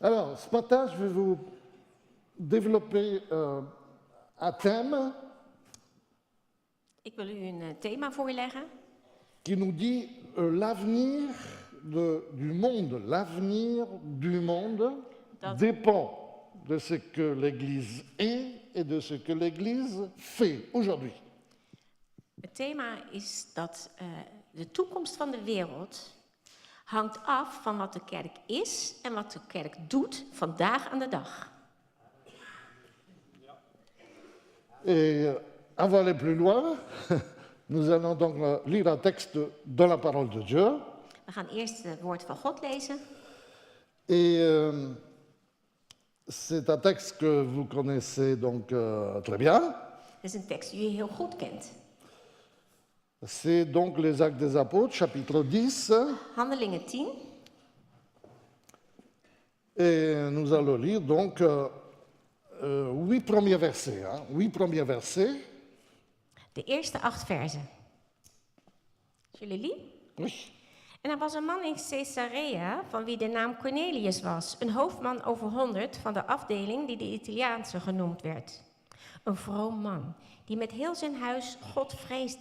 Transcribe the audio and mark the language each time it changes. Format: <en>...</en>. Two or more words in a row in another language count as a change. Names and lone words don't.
<fr>Alors, ce matin, je vais vous développer un thème</fr> <nl>Ik wil u een thema voorleggen</nl> <fr>qui nous dit l'avenir du monde. L'avenir du monde dépend de ce que l'Église est et de ce que l'Église fait aujourd'hui.</fr> <nl>Het thema is dat de toekomst van de wereld hangt af van wat de kerk is en wat de kerk doet vandaag aan de dag.</nl> <fr>Et avant d'aller plus loin, nous allons donc lire un texte dans la parole de Dieu.</fr> <nl>We gaan eerst het woord van God lezen.</nl> <fr>Et c'est un texte que vous connaissez donc très bien.</fr> <nl>Het is een tekst die u heel goed kent.</nl> <fr>C'est donc les Actes des Apôtres, chapitre 10.</fr> <nl>Handelingen 10.</nl> <fr>Et nous allons lire donc 8 premiers versets. 8 premiers versets.</fr> <nl>De eerste 8 versen. Zullen jullie?</nl> <fr>Oui.</fr> <nl>En er was een man in Caesarea, van wie de naam Cornelius was, een hoofdman over 100 van de afdeling die de Italiaanse genoemd werd. Een vroom man, die met heel zijn huis God vreesde.</nl>